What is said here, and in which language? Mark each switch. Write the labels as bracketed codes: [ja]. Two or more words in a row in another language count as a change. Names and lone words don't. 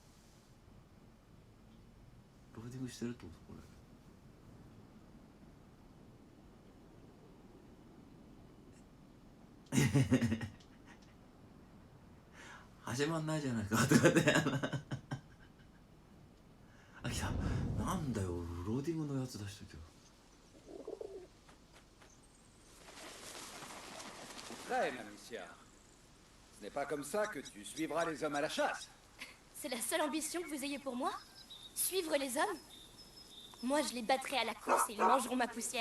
[ja] ローディングしてるってことこれ。始まんないじゃないかとかって。あ、来た。なんだよ、ローディングのやつ出しとけよ。 [fr] Très, ma Amicia. Ce n'est pas comme ça que tu suivras les hommes à la chasse. C'est la seule ambition que vous ayez pour moi? Suivre les hommes? Moi, je les battrai à la course et ils mangeront ma poussière.